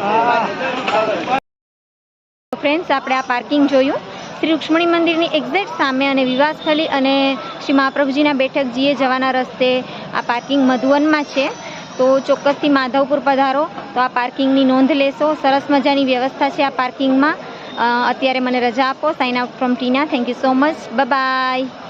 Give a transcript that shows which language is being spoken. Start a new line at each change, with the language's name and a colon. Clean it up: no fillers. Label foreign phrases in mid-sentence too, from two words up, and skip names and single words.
Gujarati: ફ્રેન્ડ્સ આપણે આ પાર્કિંગ જોયું શ્રી રુક્ષ્મણી મંદિરની એક્ઝેક્ટ સામે અને વિવાહ સ્થલી અને શ્રી મહાપ્રભુજીના બેઠકજીએ જવાના રસ્તે આ પાર્કિંગ મધુવનમાં છે। તો ચોક્કસથી માધવપુર પધારો તો આ પાર્કિંગની નોંધ લેશો। સરસ મજાની વ્યવસ્થા છે આ પાર્કિંગમાં। અત્યારે મને રજા આપો।
English: Sign out from Tina. Thank you so much. Bye bye.